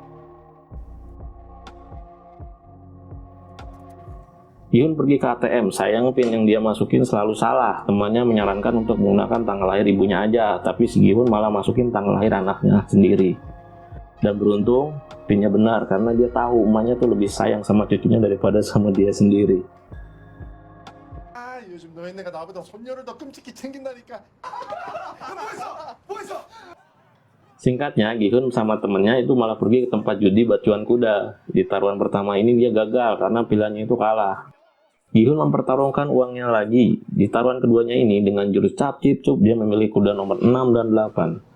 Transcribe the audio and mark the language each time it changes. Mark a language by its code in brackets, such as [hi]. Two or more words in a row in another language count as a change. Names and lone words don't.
[id] Gi-hun pergi ke ATM, sayang PIN yang dia masukin selalu salah. Temannya menyarankan untuk menggunakan tanggal lahir ibunya aja, tapi si Gi-hun malah masukin tanggal lahir anaknya sendiri. Dan beruntung, PIN-nya benar karena dia tahu emaknya tuh lebih sayang sama cucunya daripada sama dia sendiri. [ko] 요즘 너희네가 나보다 손녀를 더 끔찍히 챙긴다니까. [id] Singkatnya, Gi-hun sama temennya itu malah pergi ke tempat judi batuan kuda. Di taruhan pertama ini dia gagal karena pilihannya itu kalah. Gi-hun mempertaruhkan uangnya lagi. Di taruhan keduanya ini dengan jurus cap cip cup dia memilih kuda nomor 6 dan 8.